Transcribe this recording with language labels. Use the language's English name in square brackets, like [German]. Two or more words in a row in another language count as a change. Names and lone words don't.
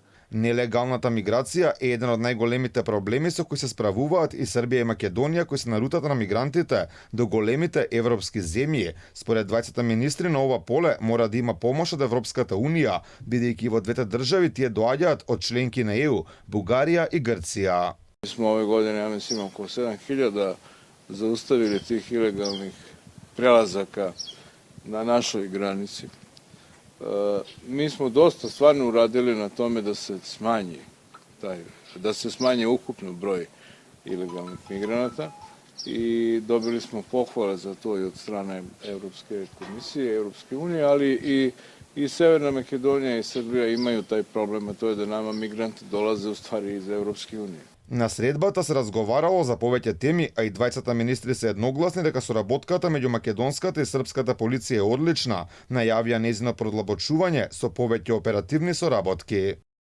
[Macedonian] Нелегалната миграција е еден од најголемите проблеми со кои се справуваат и Србија и Македонија, кои се на рутата на мигрантите до големите европски земји. Според двајцата министри на ова поле мора да има помош од Европската унија, бидејќи во двете држави тие доаѓаат од членки на ЕУ, Бугарија и Грција. [Serbian] Mi smo ove godine, ja mislim, oko 7.000 zaustavili tih ilegalnih prelazaka na našoj granici. Mi smo dosta stvarno uradili na tome da se smanji ukupno broj ilegalnih migranata i dobili smo pohvale za to i od strane Evropske komisije, Evropske unije, ali i Severna Makedonija i Srbija imaju taj problem, a to je da nama migranti dolaze u stvari iz Evropske unije. [Macedonian] На средбата се разговарало за повеќе теми, а и двајцата министри се едногласни дека соработката меѓу македонската и српската полиција е одлична, најавија нејзино продлабочување со повеќе оперативни соработки.